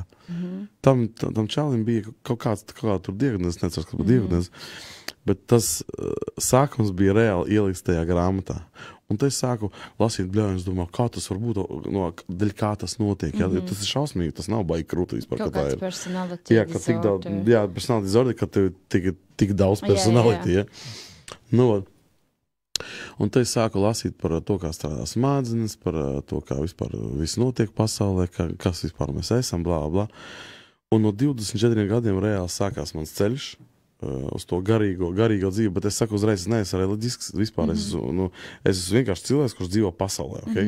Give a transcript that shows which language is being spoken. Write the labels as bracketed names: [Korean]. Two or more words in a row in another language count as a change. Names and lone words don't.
[Latvian] Tam čālim bija kaut kāda tur diagnēze, necers, kas bija diagnēze, bet tas sākums bija reāli ielikts tajā grāmatā. Un te es sāku lasīt, bļā, un es domāju, kā tas var būt, daļ kā tas notiek. Jā, tas ir šausmīgi, tas nav baigi krūti vispār, kaut kāds [English] personality disorder. [Latvian] Jā, [English] personality disorder, [Latvian] ka tev tik daudz personality, jā. Nu, un te es sāku lasīt par to, kā strādā smadzenes, par to, kā vispār viss notiek pasaulē, kas vispār mēs esam, blā, blā. Un no 24 gadiem reāli sākās mans ceļš uz to garīgo dzīvi, bet es saku uzreiz, es neesmu reliģisks vispār, es esmu vienkārši cilvēks, kurš dzīvo pasaulē, ok?